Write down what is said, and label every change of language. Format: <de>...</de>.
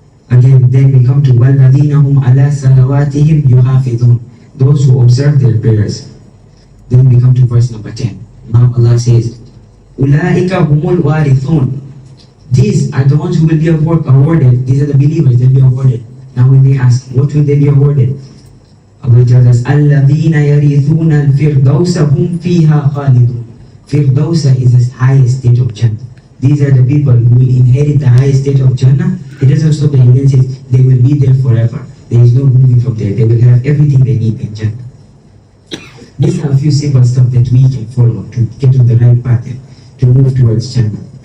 <en>Again, then we come to</en> <ar>وَالَّذِينَ هُمْ عَلَى صَلَوَاتِهِمْ يُحَافِظُونَ.</ar> <en>Those who observe their prayers. Then we come to verse number 10. Now Allah says,</en> <ar>أُولَٰئِكَ هُمُ الْوَارِثُونَ.</ar> <en>These are the ones who will be awarded. These are the believers, they'll be awarded. Now when they ask, what will they be awarded? Allah tells us,</en> <ar>الَّذِينَ يَرِثُونَ الْفِرْدَوْسَ هُمْ فِيهَا خَالِدُونَ.</ar> <en>Firdausa is the highest state of Jannah. These are the people who will inherit the highest state of Jannah. It doesn't stop there. It says they will be there forever. There is no moving from there. They will have everything they need in Jannah. These are a few simple stuff that we can follow to get on the right path and to move towards Jannah.</en>